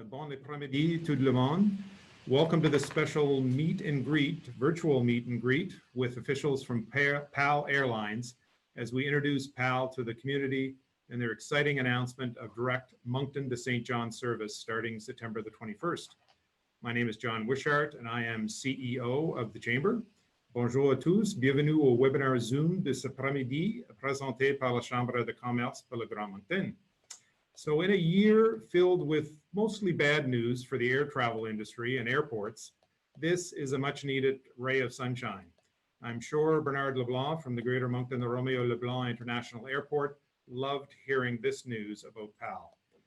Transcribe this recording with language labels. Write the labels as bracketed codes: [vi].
[fr] Bon après-midi tout le monde. [en] Welcome to this special meet and greet, virtual meet and greet with officials from PAL Airlines as we introduce PAL to the community and their exciting announcement of direct Moncton to St. John's service starting September the 21st. My name is John Wishart and I am CEO of the Chamber. [fr] Bonjour à tous, bienvenue au webinaire Zoom de cet après-midi présenté par la Chambre de commerce pour le Grand Moncton. [en] So in a year filled with mostly bad news for the air travel industry and airports, this is a much needed ray of sunshine. I'm sure Bernard Leblanc from the Greater Moncton, the Romeo Leblanc International Airport loved hearing this news about PAL.